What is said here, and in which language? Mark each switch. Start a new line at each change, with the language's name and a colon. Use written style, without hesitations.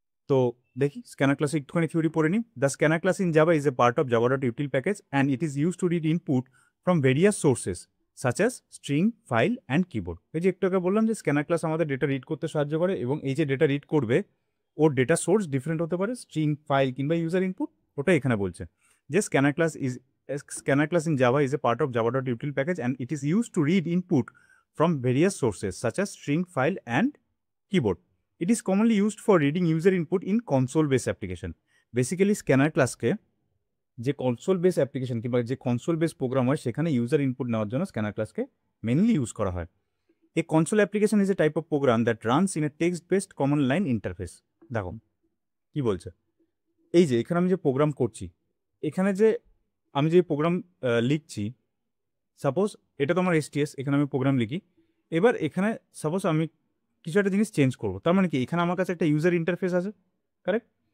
Bangla: তো দেখি স্ক্যানার ক্লাসে একটুখানি থিওরি পড়ে নিই।
English: The scanner class in Java is a part of Java dot util package and it is use to read input from various sources such as string, file and keyboard.
Bangla: এই যে একটু আগে বললাম যে স্ক্যানার ক্লাস আমাদের data read করতে সাহায্য করে, এবং এই যে ডেটা রিড করবে ওর ডেটা সোর্স ডিফারেন্ট হতে পারে, স্ট্রিং, ফাইল কিংবা ইউজার ইনপুট। ওটা এখানে বলছে যে
English: Scanner class in Java is a part of java.util package and it is used to read input from various sources such as string, file and keyboard. It is commonly used for reading user input in console-based application.
Bangla: Basically, scanner class কে যে console based application কিংবা যে console based program হয় সেখানে user input নেওয়ার জন্য scanner class কে mainly use করা হয়।
English: A console application is a type of program that runs in a text-based command line interface.
Bangla: দেখো কি বলছে, এই যে এখানে আমি যে প্রোগ্রাম করছি, এখানে যে আমি যে প্রোগ্রাম লিখছি, সাপোজ এটা তো আমার STS, এখানে আমি প্রোগ্রাম লিখি। এবার এখানে সাপোজ আমি কিছু একটা জিনিস চেঞ্জ করবো, তার মানে কি এখানে আমার কাছে একটা ইউজার ইন্টারফেস আছে, কারেক্ট?